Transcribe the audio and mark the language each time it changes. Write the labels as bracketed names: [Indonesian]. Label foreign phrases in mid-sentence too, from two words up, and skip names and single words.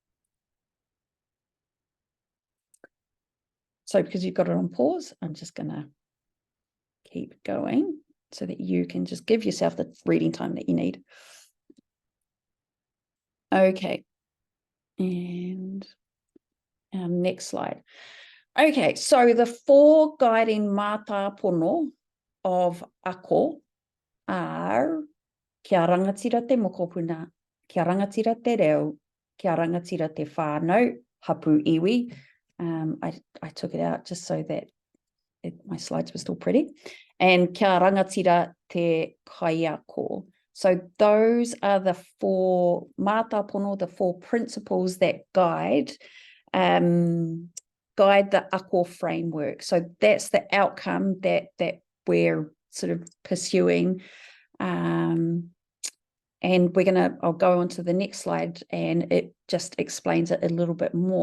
[English] So because you've got it on pause, I'm just going to keep going so that you can just give yourself the reading time that you need. Okay. And our next slide. Okay, so the four guiding mātāpono of ako are [Māori] kia rangatira te mokopuna, kia rangatira te reo, kia rangatira te whānau, hapu iwi. [English] I took it out just so that my slides were still pretty. [Māori] And kia rangatira te kaiako. [English] So those are the four mātāpono, the four principles that guide the ako framework. So that's the outcome that we're sort of pursuing. And I'll go on to the next slide and it just explains it a little bit more.